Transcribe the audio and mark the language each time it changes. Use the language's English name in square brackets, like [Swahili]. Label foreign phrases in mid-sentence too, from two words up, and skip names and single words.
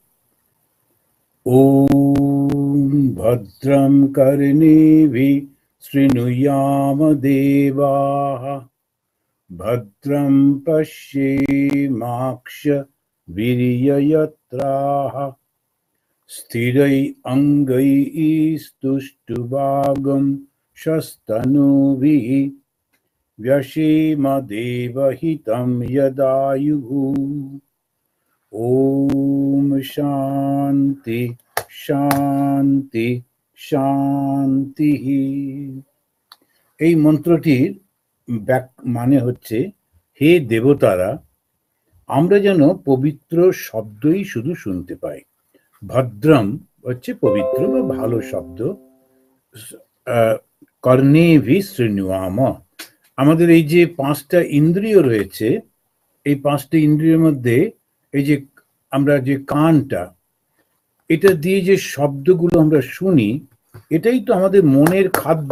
[Sanskrit] ওম ভদ্রম কর্ণেভিঃ শৃণুয়াম দেবাঃ, ভদ্রম পশ্যেমাক্ষভির্যজত্রাঃ, স্থিरै অঙ্গৈः स्तुष्टुवागं शस्तनूभिः, व्यशेम देवहितं यदायुः। ओम शांति शांति शांति। [Bangla] এই মন্ত্রটির মানে হচ্ছে, হে দেবতারা, আমরা যেন পবিত্র শব্দই শুধু শুনতে পাই। ভদ্রম হচ্ছে পবিত্র বা ভালো শব্দ। [Sanskrit] কর্ণেভি শৃণুয়াম, [Bangla] আমাদের এই যে পাঁচটা ইন্দ্রিয় রয়েছে, এই পাঁচটা ইন্দ্রিয়ের মধ্যে এই যে আমরা যে কানটা, এটা দিয়ে যে শব্দগুলো আমরা শুনি, এটাই তো আমাদের মনের খাদ্য।